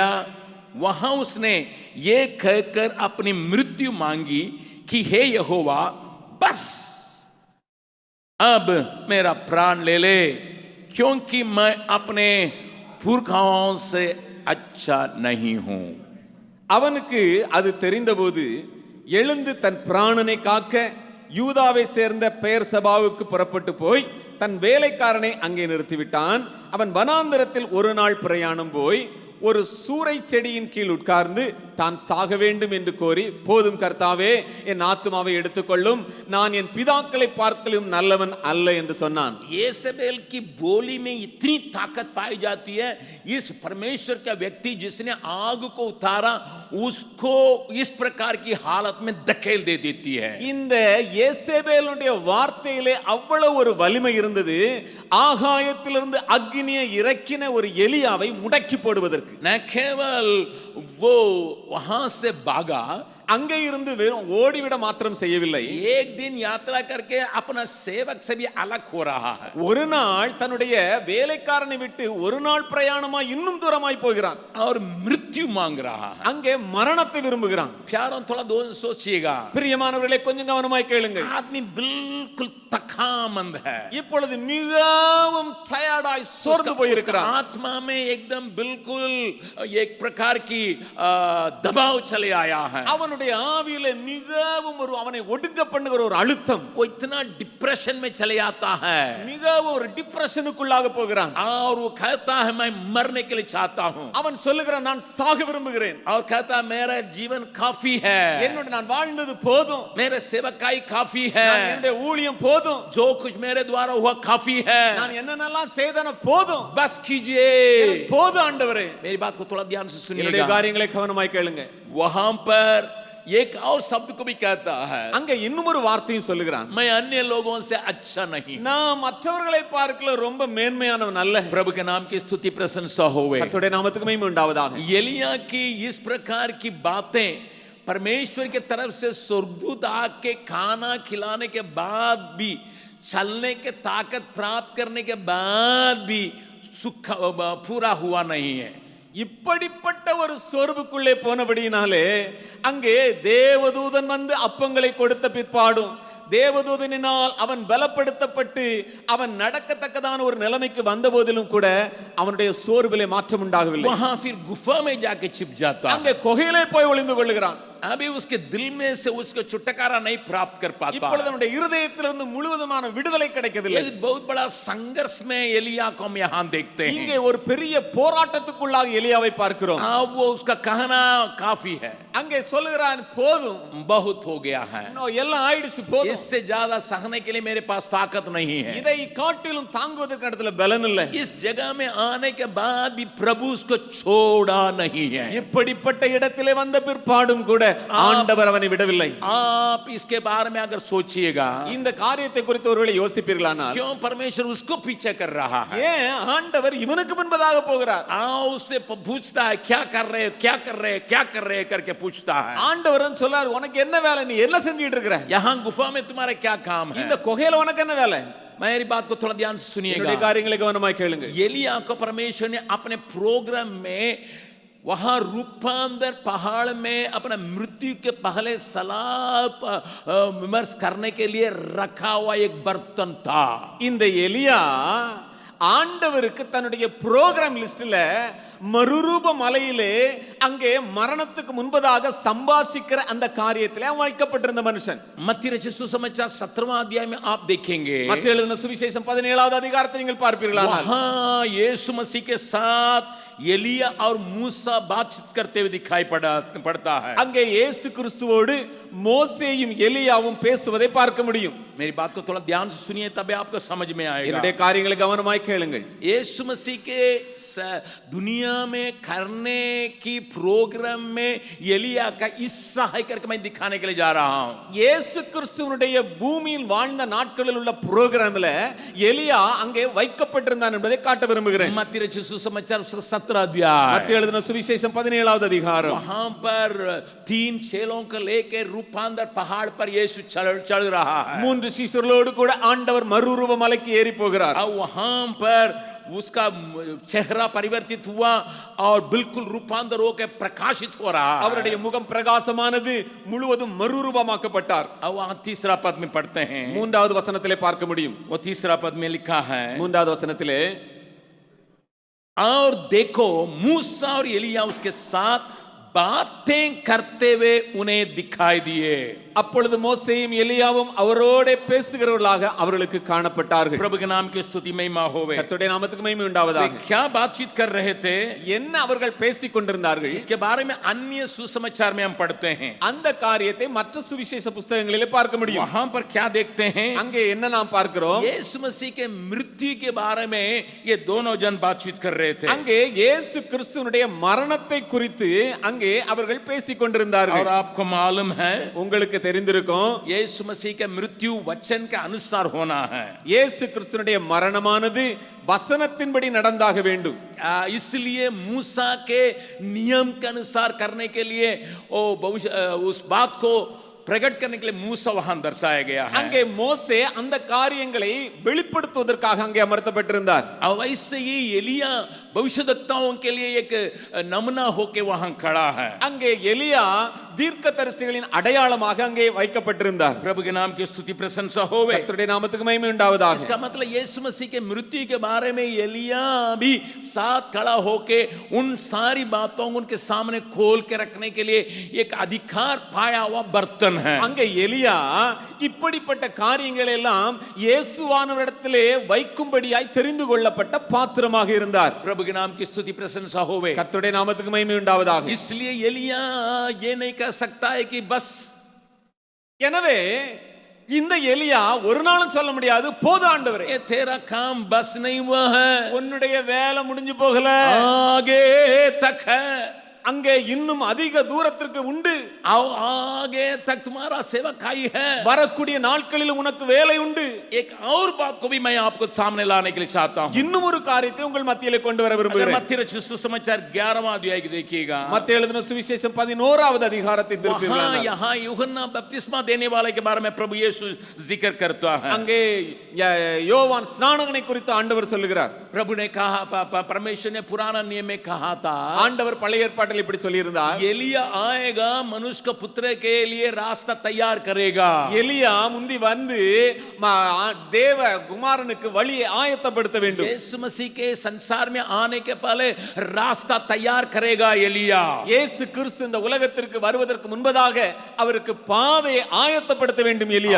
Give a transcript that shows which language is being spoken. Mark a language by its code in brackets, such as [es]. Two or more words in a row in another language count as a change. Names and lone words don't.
[hi] वहां उसने ये कहकर अपनी मृत्यु मांगी कि हे यहोवा, बस अब मेरा प्राण ले ले, क्योंकि मैं अपने पुरखाओं से अच्छा नहीं हूं. [ta] அவனுக்கு அது தெரிந்தபோது எழுந்து தன் பிராணனை காக்க யூதாவை சேர்ந்த பெயர்சபாவுக்கு புறப்பட்டு போய் தன் வேலைக்காரனை அங்கே நிறுத்திவிட்டான். அவன் வனாந்தரத்தில் 1 நாள் பிரயாணம் போய் ஒரு சூரை செடியின் கீழ் உட்கார்ந்து தான் சாக வேண்டும் என்று கோரி, போதும் கர்த்தாவே என் ஆத்துமாவை எடுத்துக்கொள்ளும், நான் என் பிதாக்களை பார்க்கலும் நல்லவன் அல்ல என்று சொன்னான். [hi] येसेबेल की बोली में इतनी ताकत पाई जाती है. इस परमेश्वर का व्यक्ति जिसने आग को उतारा उसको इस प्रकार की हालत में धकेल दे देती है. [ta] இந்த யேசபேலுடைய வார்த்தையிலே அவ்வளவு ஒரு வலிமை இருந்தது. ஆகாயத்திலிருந்து அக்னியை இறக்கின ஒரு எலியாவை முடக்கி போடுவதற்கு. [hi] न केवल वो वहां से भागा, [ta] அங்கே இருந்து வெறும் ஓடிவிட மாத்திரம் செய்யவில்லை. [hi] एक दिन यात्रा करके अपना सेवक से भी अलग हो रहा है. [ta] ஒரு நாள் தன்னுடைய வேலைக்காரனை விட்டு 1 நாள் பிரயாணமாய் இன்னும் தூரமாய் போகிறான். [hi] और मृत्यु मांग रहा है. [ta] அங்கே மரணத்தை விரும்புகிறான். [hi] प्यारों, थोड़ा दो सोचिएगा. [ta] பிரியமானவர்களே, கொஞ்சம் கவனமாய் கேளுங்கள். [hi] आदमी बिल्कुल तखामंद है. [ta] இப்பொழுது மிகவும் டயர்டாய் சோர்ந்து போயிருக்கிறான். [hi] आत्मा में एकदम बिल्कुल एक प्रकार की दबाव चले आया है. [ta] அவனுடைய அவனுடைய ஆவியில மிகவும் அவனை ஒடுங்க பண்ணுகிற ஒரு அழுத்தம். [hi] वो इतना डिप्रेशन में चले आता है [ta] மிகவும் ஒரு டிப்ரெஷனுக்குள்ளாக போகிறான். [hi] और वो कहता है मैं मरने के लिए चाहता हूं [ta] அவன் சொல்லுகிறான் நான் சாக விரும்புகிறேன். [hi] और कहता है मेरा जीवन काफी है [ta] என்னோட நான் வாழ்ந்தது போதும், [hi] मेरे सेवकाई काफी है [ta] என்னுடைய ஊழியம் போதும், [hi] जो कुछ मेरे द्वारा हुआ काफी है [ta] நான் என்னென்னலாம் செய்தன போதும், [hi] बस कीजिए [ta] எனக்கு போதும் ஆண்டவரே. [hi] मेरी बात को थोड़ा ध्यान से [ta] என்னுடைய [hi] सुनिएगा [ta] காரியங்களை கவனமாய் கேளுங்க. [hi] वहां पर एक और शब्द को भी कहता है [ta] அங்க இன்னும் ஒரு வார்த்தையும் சொல்லுகிறான். [hi] मैं अन्य लोगों से अच्छा नहीं [ta] நான் மற்றவர்களை பார்க்கல ரொம்ப மேன்மையானவன் அல்ல. [hi] प्रभु के नाम की स्तुति प्रशंसा होवे [ta] கர்த்தருடைய நாமத்துக்கு மகிமை உண்டாவதாக. [hi] एलिया की इस प्रकार की बातें परमेश्वर की तरफ से स्वर्गदूत आके खाना खिलाने के बाद भी चलने के ताकत प्राप्त करने के बाद भी सुख पूरा हुआ नहीं है [ta] இப்படிப்பட்ட ஒரு சோர்வுக்குள்ளே போனபடியினாலே அங்கே தேவதூதன் வந்து அப்பங்களை கொடுத்த பிற்பாடும் தேவதூதனினால் அவன் பலப்படுத்தப்பட்டு அவன் நடக்கத்தக்கதான ஒரு நிலைமைக்கு வந்த போதிலும் கூட அவனுடைய சோர்விலே மாற்றம் உண்டாகவில்லை. [hi] वहां फिर गुफा में जाके छिप जाता [ta] அங்கே குகையிலே போய் ஒளிந்து கொள்ளுகிறான். [hi] अभी उसके दिल में से उसको छुटकारा नहीं प्राप्त कर पाता [ta] இப்பொழுது அவனுடைய இருதயத்திலிருந்து முழுவதுமான விடுதலை கிடைக்கவில்லை. [hi] एक बहुत बड़ा संघर्ष में एलिया को हम यहाँ देखते हैं [ta] இங்கே ஒரு பெரிய போராட்டத்துக்குள்ளாக எலியாவை பார்க்கிறோம். [hi] अब वो उसका कहना काफी है [ta] அங்கே சொல்லுகிறான் போதும், [hi] बहुत हो गया है [ta] எல்லாம் ஆயிடுச்சு போதும், [hi] इससे ज्यादा सहने के लिए मेरे पास ताकत नहीं है [ta] இதை காட்டிலும் தாங்குவதற்கு இடத்துல பலன் இல்லை. [hi] इस जगह में आने के बाद भी प्रभु उसको छोड़ा नहीं है [ta] இப்படிப்பட்ட இடத்திலே வந்த பிற்பாடும் கூட ஆண்டவர் அவனை விடவில்லை. [hi] आप इसके बारे में अगर सोचिएगा [ta] இந்த காரியத்தை குறித்து ஒருவேளை யோசிப்பீர்களானால் [hi] क्यों परमेश्वर उसको पीछे कर रहा है [ta] ஏன் ஆண்டவர் இவனுக்கு முன்பதாக போகிறார்? [hi] उससे पूछता है क्या कर रहे क्या कर रहे क्या कर रहे करके पूछता है [ta] ஆண்டவரும் சொல்றார் உனக்கு என்ன வேலை, நீ என்ன செஞ்சிட்டு இருக்கிற, [hi] यहाँ गुफा में तुम्हारा क्या काम है [ta] இந்த குகையில உனக்கு என்ன வேலை? [hi] मेरी बात को थोड़ा ध्यान से [ta] என்னுடைய [hi] सुनिएगा [ta] காரியங்களை கவனமாய் கேளுங்க. [hi] एलिया को परमेश्वर ने अपने प्रोग्राम में वहां रूपांतर पहाड़ में अपना मृत्यु के पहले सलाह विमर्श करने के लिए रखा हुआ एक बर्तन था [ta] இந்த எலியா ஆண்டவருக்கு தன்னுடைய [en] program list [ta] மறுரூப மலையிலே அங்கே மரணத்துக்கு முன்பதாக சம்பாஷிக்கிற அந்த காரியத்திலே வைக்கப்பட்டிருந்த மனுஷன். [hi] मत्ती रचित सुसमाचार 17वां अध्याय में आप देखेंगे [ta] மத்தேயு எழுதின சுவிசேஷம் 17வது அதிகாரத்தை நீங்கள் பார்ப்பீர்களானால் [hi] वहां यीशु मसीह के साथ एलिया और मूसा बातचीत करते हुए दिखाई पड़ता है [ta] அங்கே இயேசு கிறிஸ்துவோடு மோசேயும் எலியாவும் பேசுவதை பார்க்க முடியும். [hi] मेरी बात को थोड़ा ध्यान से सुनिए तबे आपको समझ में आएगा [ta] என்னுடைய காரியங்களை கவனமாய் கேளுங்கள். [hi] यीशु मसीह के दुनिया में करने की प्रोग्राम में एलिया का हिस्सा है करके मैं दिखाने के लिए जा रहा हूं. [ta] இயேசு கிறிஸ்துவினுடைய பூமியில் வாழ்ந்த நாட்களில் உள்ள புரோகிராம்ல எலியா அங்கே வைக்கப்பட்டிருந்தான் என்பதை காட்ட விரும்புகிறேன். [hi] मत्ती रचित सुसमाचार 17 अध्याय [ta] மத்தேயு எழுதின சுவிசேஷம் 17வது அதிகாரம். [hi] वहां पर 3 चेलों को लेकर रूपांतर पहाड़ पर यीशु चढ़ रहा है. [ta] 3 சீஷர்களோடு கூட ஆண்டவர் மறுரூப மலைக்கு ஏறி போகிறார். [hi] और वहां पर उसका चेहरा परिवर्तित हुआ और बिल्कुल रूपांतर होकर प्रकाशित हो रहा है. [ta] அவருடைய முகம் பிரகாசமானது, முழுவதும் மறுரூபமாக்கப்பட்டார். [hi] अब वहां तीसरा पद में पढ़ते हैं [ta] 3வது வசனத்திலே பார்க்க முடியும். [hi] वो तीसरा पद में लिखा है [ta] 3வது வசனத்திலே [hi] और देखो मूसा और एलिया उसके साथ बातें करते हुए उन्हें दिखाई दिए. [ta] அப்பொழுது மோசேயும் எலியாவும் அவரோட பேசுகிறவர்களாக அவர்களுக்கு காணப்பட்டார்கள். [hi] प्रभु के नाम की स्तुति महिमा होवे. [ta] கர்த்தருடைய நாமத்துக்கு மகிமை உண்டாவதாக. [hi] क्या बातचीत कर रहे थे, [ta] என்ன அவர்கள் பேசிக் கொண்டிருந்தார்கள்? [hi] इसके बारे में अन्य सुसमाचार में हम पढ़ते हैं. [ta] அந்த காரியத்தை மற்ற சுவிசேஷ புத்தகங்களிலே பார்க்க முடியும். [hi] वहां पर क्या देखते हैं, [ta] அங்கே என்ன நாம் பார்க்கிறோம்? [hi] यीशु मसीह के मृत्यु के बारे में ये दोनों जन बातचीत कर रहे थे. [ta] அங்கே இயேசு கிறிஸ்துவினுடைய மரணத்தை குறித்து அங்கே அவர்கள் பேசிக் கொண்டிருந்தார்கள். [hi] और आपको मालूम है [ta] உங்களுக்கு தெரிந்திருக்கும் [hi] यीशु मसीह का मृत्यु वचन के अनुसार होना है. [ta] இயேசு கிறிஸ்துவினுடைய மரணமானது வசனத்தின்படி நடந்தாக வேண்டும். [hi] इसलिए मूसा के नियम के अनुसार करने के लिए उस बात को प्रकट करने के लिए मूसा वहां दर्शाया गया है। [ta] அங்கே மோசே அந்த காரியங்களை வெளிப்படுத்துவதற்காக அங்கே அமர்த்தப்பட்டிருந்தார். [hi] और वैसे ही एलिया भविष्यद्वक्ताओं के लिए एक नमूना होके वहां खड़ा है। [ta] அங்கே எலியா தீர்க்கதரிசிகளின் அடையாளமாக அங்கே வைக்கப்பட்டிருந்தார். [hi] प्रभु के नाम की स्तुति प्रशंसा होवे। [ta] கர்த்தருடைய நாமத்துக்கு மகிமை உண்டாவதாக. [hi] इसका मतलब यीशु मसीह के मृत्यु के बारे में एलिया भी साथ खड़ा होके उन सारी बातों को उनके सामने खोल के रखने के लिए एक अधिकार पाया हुआ बर्तन है। [ta] அங்கே எலியா இப்படிப்பட்ட காரியங்கள் எல்லாம் இயேசுவானவரிடத்திலே வைக்கும்படியாய் தெரிந்து கொள்ளப்பட்ட பாத்திரமாக இருந்தார். [hi] प्रभु के नाम की स्तुति प्रशंसा होवे। [ta] கர்த்தருடைய நாமத்துக்கு மகிமை உண்டாவதாக. [hi] इसलिए एलिया ये नहीं कह सकता है कि बस, [ta] எனவே இந்த எலியா ஒரு நாளும் சொல்ல முடியாது போது ஆண்டவரே [hi] ये तेरा काम बस नहीं हुआ है, [ta] உன்னுடைய வேலை முடிஞ்சு போகல, [hi] आगे तक है, [ta] அங்கே இன்னும் அதிக தூரத்திற்கு உண்டு, [hi] आगे तक तुम्हारा सेवकाई है, [ta] வரக்கூடிய நாட்களில் உனக்கு வேலை உண்டு. [hi] एक और बात को भी मैं आपको सामने लाने के लिए चाहता हूं। [ta] இன்னும் ஒரு காரியத்தை உங்கள் மத்தியிலே கொண்டு வர விரும்புகிறேன். [hi] मत्ती रचित सुसमाचार 11वां अध्याय की देखिएगा। [ta] மத்தேயு எழுதின சுவிசேஷம் 11வது அதிகாரத்தை திருப்பினால் [hi] यहाँ यूहन्ना बपतिस्मा देने वाले के बारे में प्रभु यीशु जिक्र करता है। [ta] அங்கே யோவான் ஸ்நானகனை குறித்து ஆண்டவர் சொல்லுகிறார். [hi] प्रभु ने कहा, परमेश्वर ने पुराना नियम में कहा था, [ta] ஆண்டவர் பழைய ஏற்பாட்டில் இப்படி சொல்லியிருந்தார், [hi] एलिया आएगा, मनुष्य के पुत्र के लिए रास्ता तैयार करेगा। [ta] எலியா முந்தி வந்து தேவ குமாரனுக்கு வழியை ஆயத்தப்படுத்த வேண்டும். [hi] यीशु मसीह के संसार में आने के पहले रास्ता तैयार करेगा एलिया। [ta] இயேசு கிறிஸ்து இந்த உலகத்திற்கு வருவதற்கு முன்பதாக அவருக்கு பாதையை ஆயத்தப்படுத்த வேண்டும் எலியா.